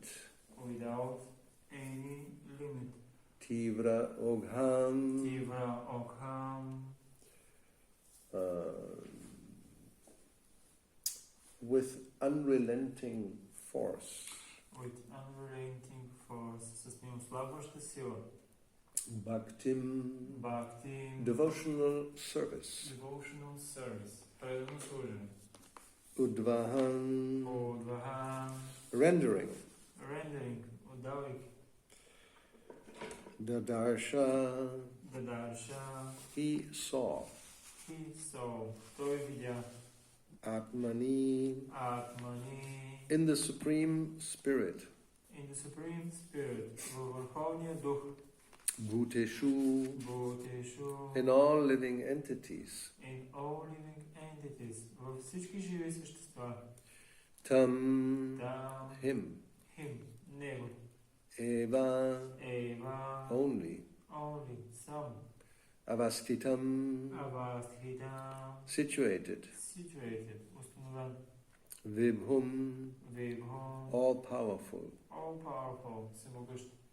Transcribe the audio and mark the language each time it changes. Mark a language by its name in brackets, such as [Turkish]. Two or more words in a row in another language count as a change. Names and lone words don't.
[English] without any limit. [Sanskrit] Tivra Ogham Tivra Ogham [English] with unrelenting force. with unrelenting force, [Bulgarian] с неослабваща сила. [Sanskrit] Bhaktim Bhakti [English] devotional service. devotional service, [Bulgarian] предано служение. [Sanskrit] Udvahan Udvahan [English] rendering. rendering, отдавайки. [Sanskrit] Dadarsha Dadarsha [English] he saw. he saw, [Bulgarian] той видя. [Sanskrit] Atmani Atmani [English] in the Supreme Spirit. in the Supreme Spirit, [Bulgarian] във Върховния Дух. [Sanskrit] Bhuteshu Bhuteshu [English] in all living entities. in all living entities, [Bulgarian] във всички живи същества. [Sanskrit] Tam Там [English] him. him, [Bulgarian] него. [Sanskrit] Eva Eva [English] only. only, само. [Sanskrit] Avastitam Avasthitam [English] situated, situated, [Bulgarian] установен, [Sanskrit] Vibhum, Vibhum, [English] all-powerful. all-powerful, всемогъщ.